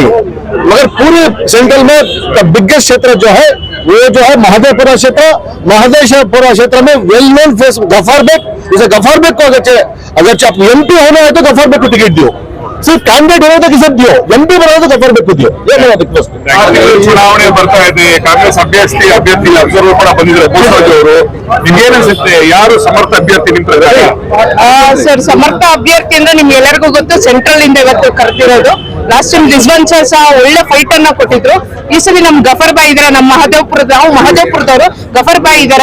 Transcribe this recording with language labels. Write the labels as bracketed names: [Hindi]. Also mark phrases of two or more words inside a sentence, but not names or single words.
[Hindi] मगर पूरे सेंट्रल में बिगेस्ट क्षेत्र जो है वो जो है महादेवपुरा क्षेत्र में [English] well known face [Hindi] गफ्फार बेग। इसे गफ्फार बेग को अगर आप एमपी होना है तो गफ्फार बेग को टिकट दो। सिर्फ कैंडिडेट हो तो सब दियो, एमपी बनाओ तो गफर बेग को दियो, ये मेरा रिक्वेस्ट है। [Kannada] ಚುನಾವಣೆ ಬರ್ತಾ ಇದೆ, ಕಾಂಗ್ರೆಸ್ ಅಭ್ಯರ್ಥಿ ಅಬ್ಸರ್ವರ್ ಕೂಡ ಬಂದಿದ್ದಾರೆ ಬೋಸರಾಜ್ ಅವರು. ನಿಮ್ಗೇನ್ ಅನ್ಸುತ್ತೆ, ಯಾರು ಸಮರ್ಥ ಅಭ್ಯರ್ಥಿ ನಿಂತಿದ್ದಾರೆ? ಸರ್, ಸಮರ್ಥ ಅಭ್ಯರ್ಥಿ ಅಂದ್ರೆ ನಿಮ್ಗೆ ಎಲ್ಲರಿಗೂ ಗೊತ್ತು, ಸೆಂಟ್ರಲ್ ಇಂದ ಇವತ್ತು ಕರೆದಿರೋದು. [English] last time [Kannada] ರಿಜ್ವಾನ್ ಸಹ ಒಳ್ಳೆ ಫೈಟ್ ಅನ್ನ ಕೊಟ್ಟಿದ್ರು. ಈ ಸಲ ನಮ್ ಗಫರ್ ಬಾಯ್ ಇದಾರೆ, ನಮ್ಮ ಮಹದೇವ್ಪುರದವರು ಗಫರ್ ಬಾಯ್ ಇದಾರೆ.